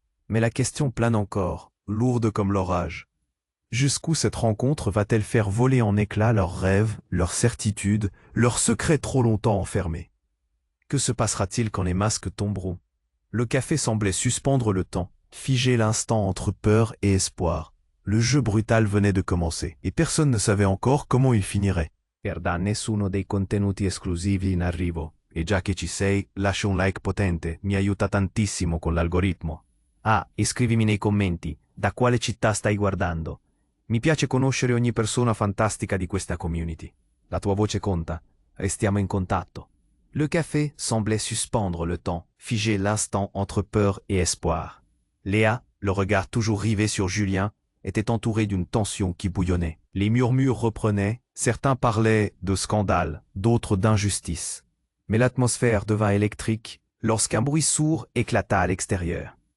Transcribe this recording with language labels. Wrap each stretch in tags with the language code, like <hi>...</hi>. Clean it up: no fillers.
<fr>Mais la question plane encore, lourde comme l'orage. Jusqu'où cette rencontre va-t-elle faire voler en éclats leurs rêves, leurs certitudes, leurs secrets trop longtemps enfermés? Que se passera-t-il quand les masques tomberont? Le café semblait suspendre le temps, figer l'instant entre peur et espoir. Le jeu brutal venait de commencer, et personne ne savait encore comment il finirait.</fr> <it>Perda nessuno dei contenuti esclusivi in arrivo, e già che ci sei, lascia un like potente, mi aiuta tantissimo con l'algoritmo. Ah, e scrivimi nei commenti, da quale città stai guardando. Mi piace conoscere ogni persona fantastica di questa community. La tua voce conta, restiamo in contatto.</it> <fr>Le café semblait suspendre le temps, figer l'instant entre peur et espoir. Léa, le regard toujours rivé sur Julien, était entourée d'une tension qui bouillonnait. Les murmures reprenaient, certains parlaient de scandale, d'autres d'injustice. Mais l'atmosphère devint électrique lorsqu'un bruit sourd éclata à l'extérieur.</fr>